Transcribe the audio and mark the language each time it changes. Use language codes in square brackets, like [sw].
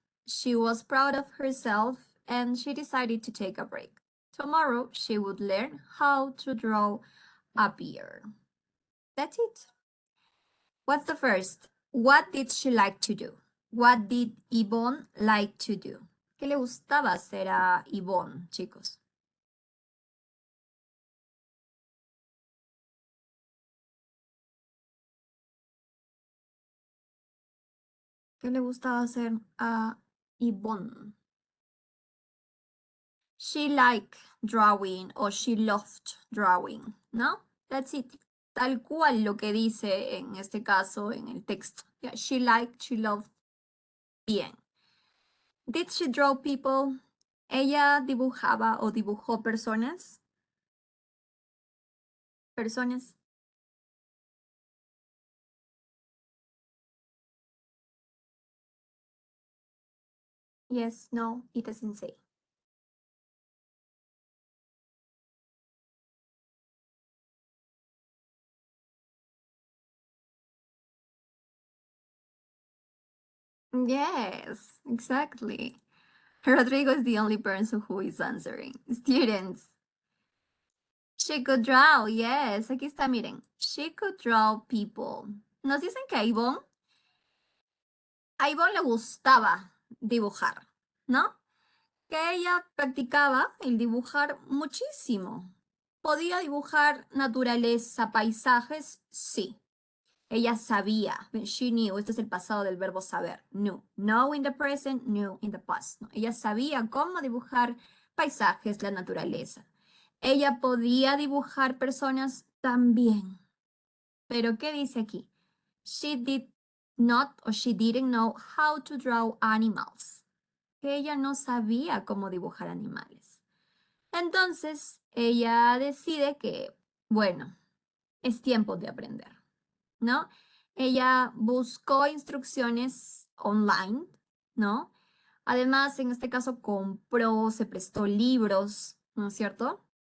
[en] She was proud of herself and she decided to take a break. Tomorrow she would learn how to draw a bear. That's it. What's the first? What did she like to do? What did Yvonne like to do? [es] ¿Qué le gustaba hacer a Yvonne, chicos? ¿Qué le gustaba hacer a Yvonne? [en] She liked drawing or she loved drawing, ¿no? That's it. [es] Tal cual lo que dice en este caso en el texto. [en] Yeah, she liked, she loved. Bien. Did she draw people? [es] ¿Ella dibujaba o dibujó personas? Personas. [en] Yes, no, it doesn't say. Yes, exactly. Rodrigo is the only person who is answering. Students. She could draw, yes. [es] Aquí está, miren. [en] She could draw people. [es] Nos dicen que a Ivonne le gustaba dibujar, ¿no? Que ella practicaba el dibujar muchísimo. ¿Podía dibujar naturaleza, paisajes? Sí. Ella sabía. [en] She knew. [es] Este es el pasado del verbo saber. [en] Knew. Know in the present, knew in the past. [es] ¿No? Ella sabía cómo dibujar paisajes, la naturaleza. Ella podía dibujar personas también. Pero ¿qué dice aquí? [en] She did not or she didn't know how to draw animals. [es] Que ella no sabía cómo dibujar animales. Entonces, ella decide que, bueno, es tiempo de aprender, ¿no? Ella buscó instrucciones online, ¿no? Además, en este caso, compró, se prestó libros, ¿no es cierto?